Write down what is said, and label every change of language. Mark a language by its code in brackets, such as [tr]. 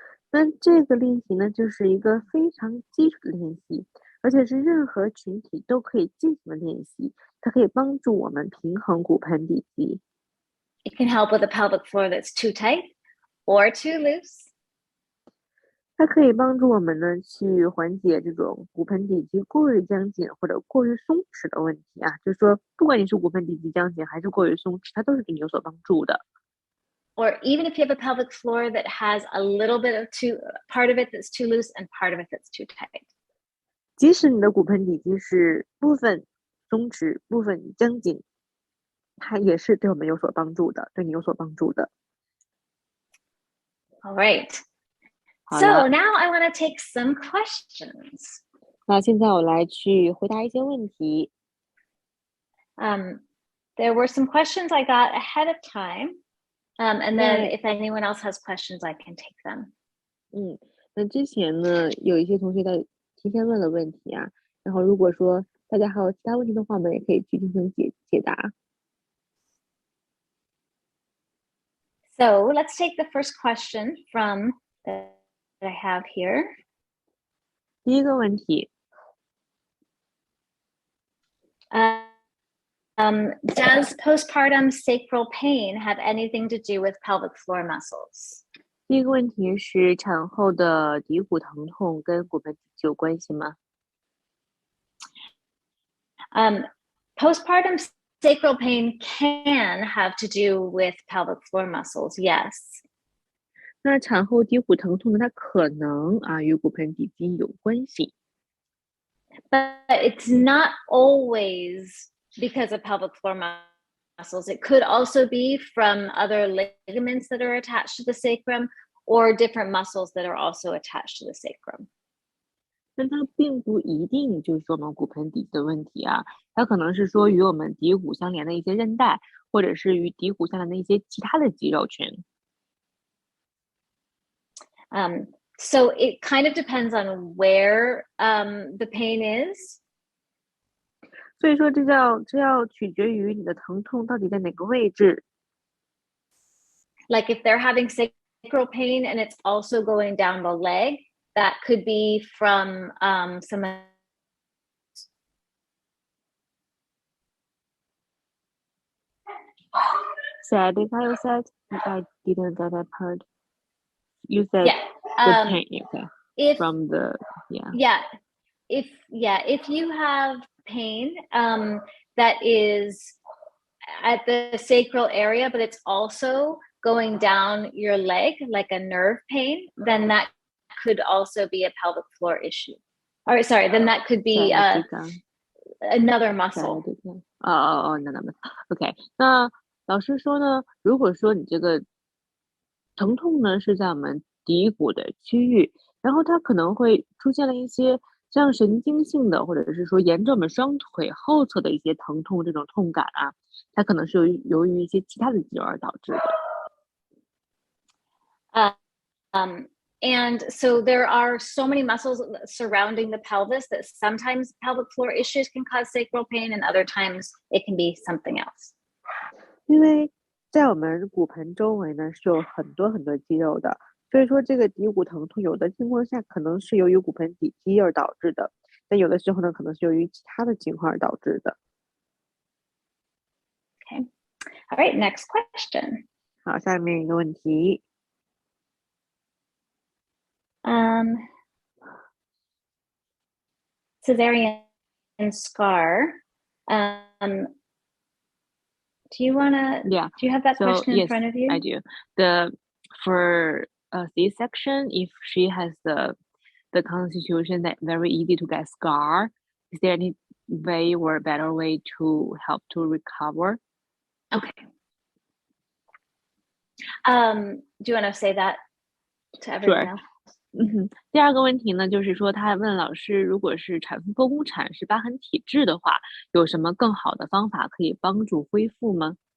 [zh] 那这个练习呢，就是一个非常基础的练习，而且是任何群体都可以进行的练习。它可以帮助我们平衡骨盆底肌。 [en] It can help with a pelvic floor that's too tight or too loose. [zh] 它可以帮助我们呢，去缓解这种骨盆底肌过于僵紧或者过于松弛的问题啊。就是说，不管你是骨盆底肌僵紧还是过于松弛，它都是对你有所帮助的。 [en] Or even if you have a pelvic floor that has a little bit of part of it that's too loose and part of it that's too tight. [zh] 即使你的骨盆底肌是部分松弛、部分僵紧，它也是对我们有所帮助的，对你有所帮助的。 [en] All right. [zh] 好 [en] So [zh] 了， [en] now I want to take some questions. [zh] 那现在我来去回答一些问题。 [en] There were some questions I got ahead of time. And then Yeah. if anyone else has questions, I can take them. [zh] 那之前呢，有一些同学在提前问了问题啊，然后如果说大家还有其他问题的话，我们也可以去进行解答。 [en] So let's take the first question that I have here. [zh] 第一个问题， [en] Does postpartum sacral pain have anything to do with pelvic floor muscles? [zh] 第一个问题是产后的骶骨疼痛跟骨盆底肌有关系吗？ [en] Postpartum sacral pain can have to do with pelvic floor muscles, yes. [zh] 那产后骶骨疼痛呢，它可能与骨盆底肌有关系。 [en] But it's not always because of pelvic floor muscles. It could also be from other ligaments that are attached to the sacrum or different muscles that are also attached to the sacrum. [zh] 但它并不一定就是说我们骨盆底肌的问题啊，它可能是说与我们骶骨相连的一些韧带，或者是与骶骨相连的一些其他的肌肉群。 [en] So it kind of depends on where the pain is. [zh] 所以说这要取决于你的疼痛到底在哪个位置。 [en] Like if they're having sacral pain and it's also going down the leg, that could be from some. Said I said I didn't get that part. You said Yeah. the pain, okay. If From the if you have pain that is at the sacral area, but it's also going down your leg like a nerve pain, then that could also be a pelvic floor issue. Or sorry, then that could be another muscle. [zh] 那 OK。那老师说呢，如果说你这个疼痛呢是在我们骶骨的区域，然后它可能会出现了一些像神经性的，或者是说沿着我们双腿后侧的一些疼痛，这种痛感啊，它可能是由于一些其他的肌肉而导致的。 [en] And so there are so many muscles surrounding the pelvis that sometimes pelvic floor issues can cause sacral pain, and other times it can be something else. [zh] 因为在我们骨盆周围呢是有很多很多肌肉的，所以说这个骶骨疼痛有的情况下可能是由于骨盆底肌而导致的，但有的时候呢可能是由于其他的情况而导致的。 [en] Okay. All right, next question. [zh] 好，下面一个问题。 [en] Cesarean scar. Do you want to? Yeah. Do you have that question in front of you? I do. For a C-section, if she has the constitution that very easy to get scar, is there any way or better way to help to recover? Okay. Do you want to say that to everyone Sure. else? [zh] 第二个问题呢，就是说他问老师，如果是产妇剖宫产是疤痕体质的话，有什么更好的方法可以帮助恢复吗？